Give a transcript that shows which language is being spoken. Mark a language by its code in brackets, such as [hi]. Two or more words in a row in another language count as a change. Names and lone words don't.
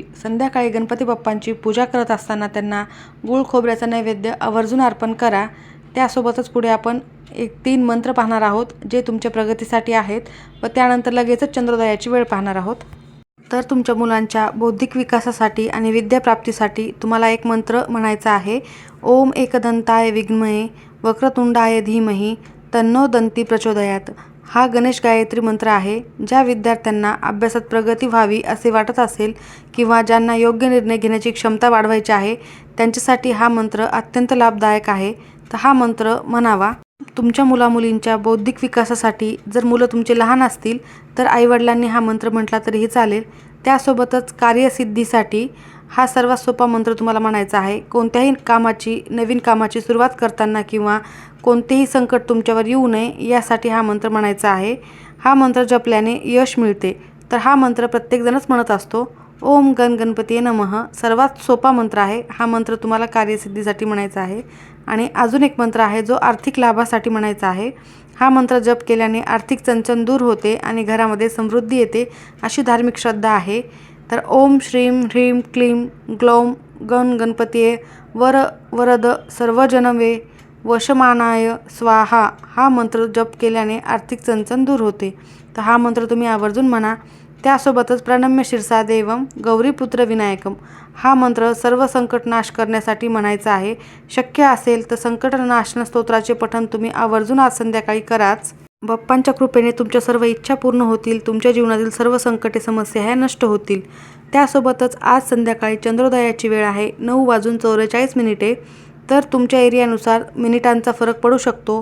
[mr] संध्याकाळी गणपती बाप्पांची पूजा करत असताना त्यांना गूळ खोबऱ्याचा नैवेद्य आवर्जून अर्पण करा. त्यासोबतच पुढे आपण 3 मंत्र पाहणार आहोत जे तुमच्या प्रगतीसाठी आहेत व त्यानंतर लगेचच चंद्रोदयाची वेळ पाहणार आहोत. तर तुमच्या मुलांच्या बौद्धिक विकासासाठी आणि विद्याप्राप्तीसाठी तुम्हाला एक मंत्र म्हणायचा आहे. [sa] ओम एकदंताय विद्महे वक्रतुंडाय धीमहि तन्नो दंती प्रचोदयात. [mr] हा गणेश गायत्री मंत्र आहे. ज्या विद्यार्थ्यांना अभ्यासात प्रगती व्हावी असे वाटत असेल किंवा ज्यांना योग्य निर्णय घेण्याची क्षमता वाढवायची आहे त्यांच्यासाठी हा मंत्र अत्यंत लाभदायक आहे. तर हा मंत्र म्हणावा. तुमच्या मुलामुलींच्या बौद्धिक विकासासाठी जर मुलं तुमचे लहान असतील तर आईवडिलांनी हा मंत्र म्हटला तरीही चालेल. त्यासोबतच कार्यसिद्धीसाठी हा सर्वात सोपा मंत्र तुम्हाला म्हणायचा आहे. कोणत्याही नवीन कामाची सुरुवात करताना किंवा कोणतेही संकट तुमच्यावर येऊ नये यासाठी हा मंत्र म्हणायचा आहे. हा मंत्र जपल्याने यश मिळते. तर हा मंत्र प्रत्येकजणच म्हणत असतो. [sa] ओम गण गणपतीये नमः [mr] सर्वात सोपा मंत्र आहे. हा मंत्र तुम्हाला कार्यसिद्धीसाठी म्हणायचा आहे. आणि अजून एक मंत्र आहे जो आर्थिक लाभासाठी म्हणायचा आहे. हा मंत्र जप केल्याने आर्थिक चणचण दूर होते आणि घरामध्ये समृद्धी येते अशी धार्मिक श्रद्धा आहे. [sa] तर ओम श्रीं ह्रीं क्लीं ग्लौं गण गणपतीये वरद सर्वजनवे वशमानाय स्वाहा [mr] हा मंत्र जप केल्याने आर्थिक चणचण दूर होते. तर हा मंत्र तुम्ही आवर्जून म्हणा. त्यासोबतच [sa] प्रणम्य शिरसा देवम गौरीपुत्र विनायकम [mr] हा मंत्र सर्व संकट नाश करण्यासाठी म्हणायचा आहे. शक्य असेल तर संकटनाशन स्तोत्राचे पठण तुम्ही आवर्जून आज संध्याकाळी कराच. बाप्पांच्या कृपेने तुमच्या सर्व इच्छा पूर्ण होतील. तुमच्या जीवनातील सर्व संकटे समस्या ह्या नष्ट होतील. त्यासोबतच आज संध्याकाळी चंद्रोदयाची वेळ आहे 9:44 तर तुमच्या एरियानुसार मिनिटांचा फरक पडू शकतो.